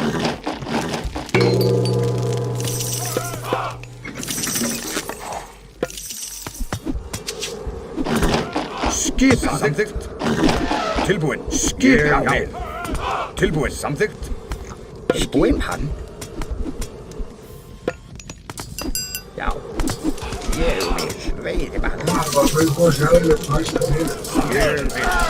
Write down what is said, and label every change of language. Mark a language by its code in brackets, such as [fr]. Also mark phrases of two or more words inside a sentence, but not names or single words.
[is] Skipan. Samþykkt. Tilbúin. Skipan. Já. Tilbúin. Samþykkt. Skipan. Já. Ég vil. Veiðimaður. [pt] Agora foi embojado, ele faz também. [is] Ég vil.